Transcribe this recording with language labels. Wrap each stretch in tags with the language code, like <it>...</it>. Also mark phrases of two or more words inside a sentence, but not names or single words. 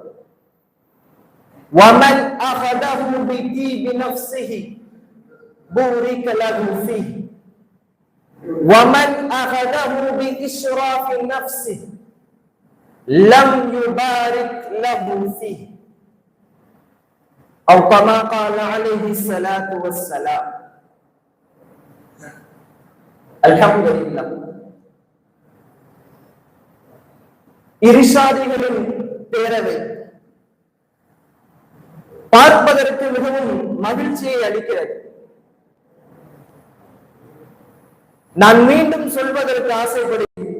<ar>ومن أخذه بطيب نفسه بورك له فيه ومن أخذه بإشراف نفسه لم يبارك له فيه أو كما قال عليه الصلاة والسلام. الحمد لله.</ar> <ta>இர்ஷாதிகளின் பேரவை பார்ப்பதற்கு மிகவும் மகிழ்ச்சியை அளிக்கிறது. நான் மீண்டும் சொல்வதற்கு ஆசைப்படுகிறேன்.</ta>